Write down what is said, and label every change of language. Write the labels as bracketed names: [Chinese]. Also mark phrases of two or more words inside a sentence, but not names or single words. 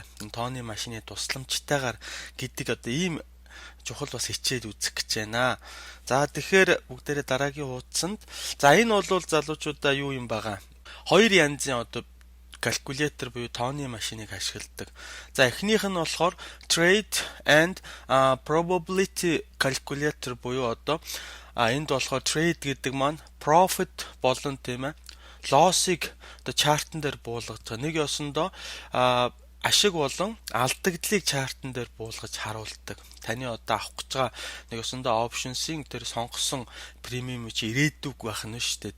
[Mongolian] Энэ тооны машины тусламжтайгаар гэдэг одоо ийм чухал бас хичээл үзэх гэж байна. За тэгэхээр бүгдээрээ дараагийн хуудсанд. За энэ бол залуучуудаа юу юм байгаа? Хоёр янзын одоо калькулятор буюу тооны машиныг ашигладаг. За эхнийх нь болохоор [English] trade and probability calculator [Mongolian] буюу одоо энд болохоор trade гэдэг маань profit болон тийм ээ loss-ыг одоо чартан дээр буулгаж байгаа. Нэг ёсондоо ашиг болон алдагдлыг чартан дээр буулгаж харуулдаг. Таны одоо авах гэж байгаа нэг өсөндөө options-ийн тэр сонгосон премиум чи ирээдүг байх нь шүү дээ.